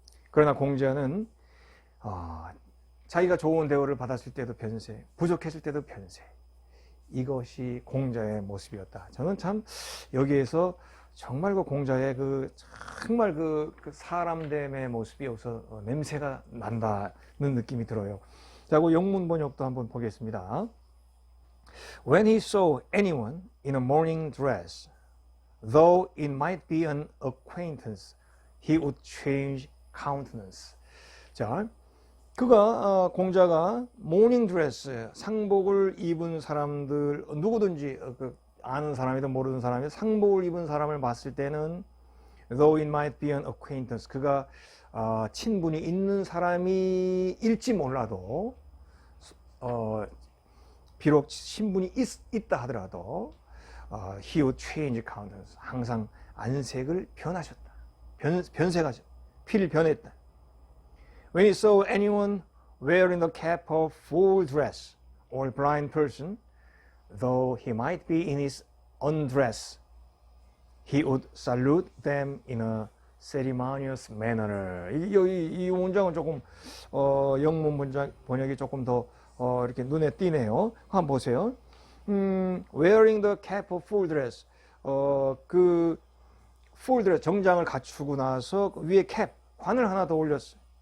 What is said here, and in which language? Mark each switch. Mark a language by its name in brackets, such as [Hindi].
[Korean] 그러나 공자는 자기가 좋은 대우를 받았을 때도 변색, 부족했을 때도 변색. 이것이 공자의 모습이었다. 저는 참 여기에서 정말 그 공자의 정말 그 사람됨의 모습이 여기서 냄새가 난다는 느낌이 들어요. 자, 그 영문 번역도 한번 보겠습니다. [English] When he saw anyone in a morning dress, though it might be an acquaintance, he would change countenance. [Korean] 자, 공자가 모닝 드레스, 상복을 입은 사람들, 누구든지 아는 사람이든 모르는 사람이든 상복을 입은 사람을 봤을 때는 [English] though it might be an acquaintance, [Korean] 그가 친분이 있는 사람일지 몰라도 비록 친분이 있다 하더라도 [English] he would change countenance, [Korean] 항상 안색을 변하셨다. 변색하셨다. 피를 변했다. [English] When he saw anyone wearing the cap of full dress or blind person, though he might be in his undress, he would salute them in a ceremonious manner. [Korean] 이 문장은 조금 영문 문장 번역이 조금 더 이렇게 눈에 띄네요. 한번 보세요. [English] Wearing the cap of full dress, [Korean] 그 full dress 정장을 갖추고 나서 위에 캡 관을 하나 더 올렸어요.